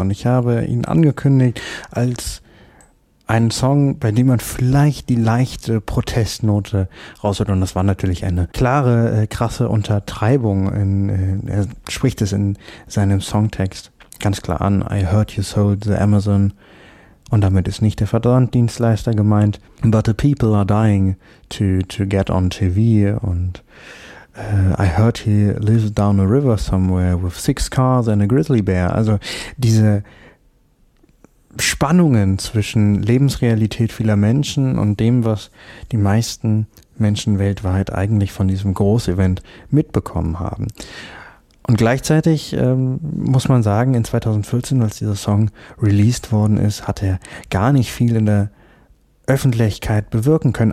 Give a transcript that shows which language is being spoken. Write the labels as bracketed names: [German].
[German] Und ich habe ihn angekündigt als einen Song, bei dem man vielleicht die leichte Protestnote raushört. Und das war natürlich eine klare, krasse Untertreibung. Er spricht es in seinem Songtext ganz klar an. [English] I heard you sold the Amazon. [German] Und damit ist nicht der Versanddienstleister gemeint. [English] But the people are dying to get on TV. Und I heard he lives down a river somewhere with 6 cars and a grizzly bear. [German] Also diese Spannungen zwischen Lebensrealität vieler Menschen und dem, was die meisten Menschen weltweit eigentlich von diesem Großevent mitbekommen haben. Und gleichzeitig muss man sagen, in 2014, als dieser Song released worden ist, hat er gar nicht viel in der Öffentlichkeit bewirken können.